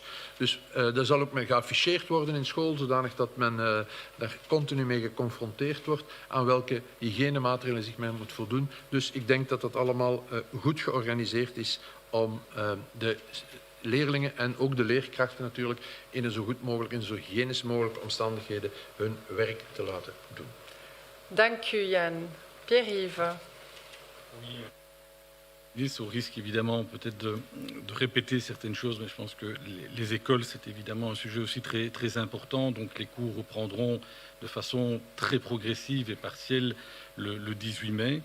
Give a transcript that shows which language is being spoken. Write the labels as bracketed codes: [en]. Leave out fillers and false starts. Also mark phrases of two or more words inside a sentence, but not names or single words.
[nl] Dus dat zal ook mee geafficheerd worden in school, zodanig dat men daar continu mee geconfronteerd wordt aan welke hygiënemaatregelen zich men moet voldoen. Dus ik denk dat dat allemaal goed georganiseerd is om de leerlingen en ook de leerkrachten natuurlijk in een zo goed mogelijk, in zo hygiënisch mogelijke omstandigheden hun werk te laten doen. Dank u, Jan. Pierre-Yves. [fr] Au risque évidemment peut-être de répéter certaines choses, mais je pense que les écoles, c'est évidemment un sujet aussi très, très important. Donc les cours reprendront de façon très progressive et partielle le 18 mai.